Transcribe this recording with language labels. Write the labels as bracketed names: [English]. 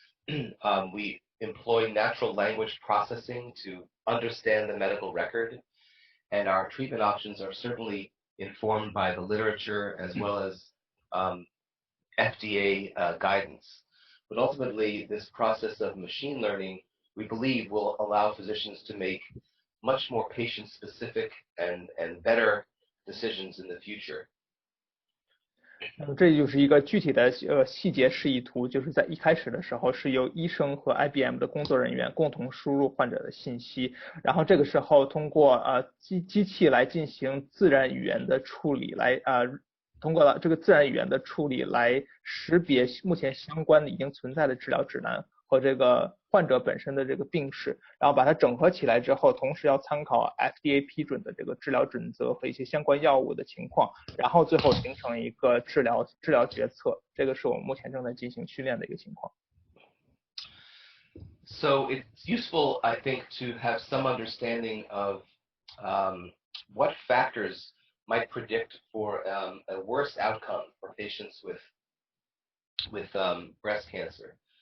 [English] We employ natural language processing to understand the medical record, and our treatment options are certainly informed by the literature as well as FDA guidance. But ultimately, this process of machine learning, we believe, will allow physicians to make much more patient-specific and better decisions in the future. [Chinese] 这就是一个具体的细节示意图，就是在一开始的时候是由医生和 IBM 的工作人员共同输入患者的信息，然后这个时候通过机器来进行自然语言的处理，通过这个自然语言的处理来识别目前相关的已经存在的治疗指南和这个患者本身的这个病史，然后把它整合起来之后，同时要参考 FDA 批准的这个治疗准则和一些相关药物的情况，然后最后形成一个治疗决策。这个是我们目前正在进行训练的一个情况。 [English] So it's useful, I think, to have some understanding of what factors might predict for a worse outcome for patients with breast cancer.